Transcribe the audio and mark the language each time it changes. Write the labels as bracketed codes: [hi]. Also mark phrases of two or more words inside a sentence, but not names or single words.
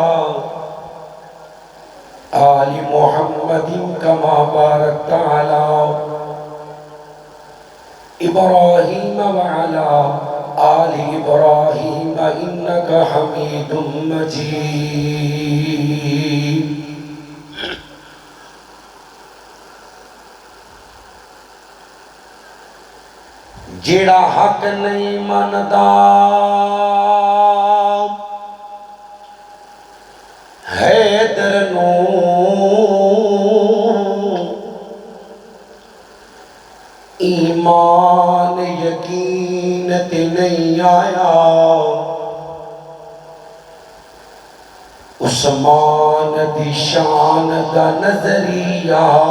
[ar] آل محمد كما باركت على إبراهيم وعلى آل إبراهيم إنك حميد [pa] مجيد جیڑا حق نہیں مندا حیدر نو ایمان یقین تے نہیں آیا عثمان دی شان دا نظریہ